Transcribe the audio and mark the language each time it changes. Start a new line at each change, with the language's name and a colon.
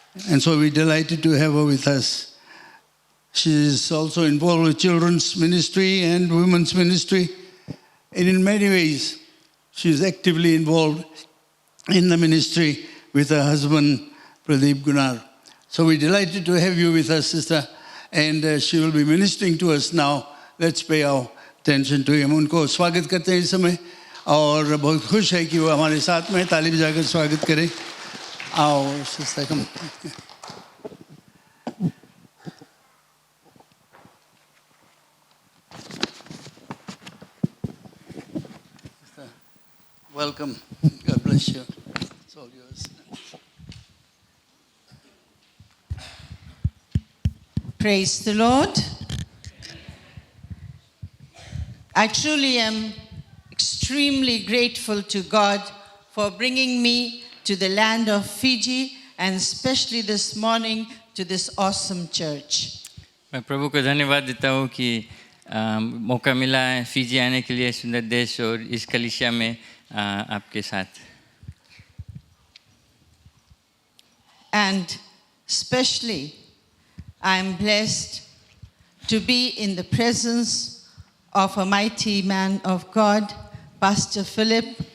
English: And so we're delighted to have her with us. She is also involved with children's ministry and women's ministry. And in many ways, she is actively involved in the ministry with her husband, Pradeep Gunnar. So we're delighted to have you with us, sister. And she will be ministering to us now. Let's pay our attention to him.
Hindi: उनको स्वागत करते हैं इस समय और बहुत खुश है कि वो हमारे साथ में ताली बजाकर स्वागत करें. आओ sister come.
English: Welcome. God bless you. It's all yours. Praise the Lord. I truly am extremely grateful to God for bringing me to the land of Fiji and especially this morning to this awesome church.
Hindi: मैं प्रभु को धन्यवाद देता हूँ कि मौका मिला है Fiji आने के लिए सुंदर देश और इस कलीसिया में आपके साथ.
English: And especially I am blessed to be in the presence of a mighty man of God, Pastor Philip.